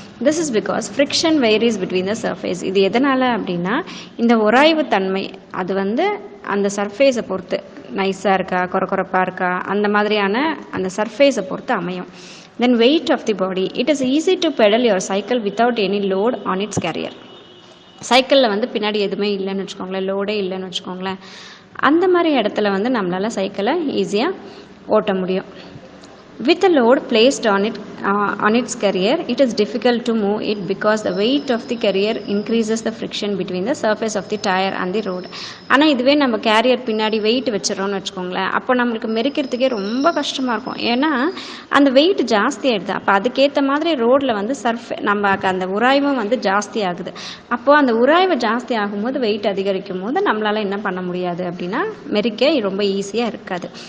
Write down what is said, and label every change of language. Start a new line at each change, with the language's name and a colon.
English: This is because friction varies between the surface.
Tamil: இது எதனால் அப்படின்னா இந்த உராய்வு தன்மை அது வந்து அந்த சர்ஃபேஸை பொறுத்து, நைஸாக இருக்கா, குறப்பாக இருக்கா, அந்த மாதிரியான அந்த சர்ஃபேஸை பொறுத்து அமையும்.
English: Then weight of the body. It is easy to pedal your cycle without any load on its carrier.
Tamil: சைக்கிளில் வந்து பின்னாடி எதுவுமே இல்லைன்னு வச்சுக்கோங்களேன், லோடே இல்லைன்னு வச்சுக்கோங்களேன், அந்த மாதிரி இடத்துல வந்து நம்மளால் சைக்கிளை ஈஸியாக ஓட்ட முடியும்.
English: With a load placed on its carrier, it is difficult to move it because the weight of the carrier increases the friction between the surface of the tire and the road.
Tamil: ஆனால் இதுவே நம்ம carrier பின்னாடி wait வச்சிடறோம்னு வச்சுக்கோங்களேன், அப்போ நம்மளுக்கு மெரிக்கிறதுக்கே ரொம்ப கஷ்டமாக இருக்கும். ஏன்னா அந்த வெயிட் ஜாஸ்தி ஆகிடுது. அப்போ அதுக்கேற்ற மாதிரி ரோட்டில் வந்து நம்ம அந்த உராய்வும் வந்து ஜாஸ்தி ஆகுது. அப்போது அந்த உராய்வு ஜாஸ்தி ஆகும்போது வெயிட் அதிகரிக்கும் போது நம்மளால் என்ன பண்ண முடியாது அப்படின்னா மெரிக்க ரொம்ப ஈஸியாக இருக்காது.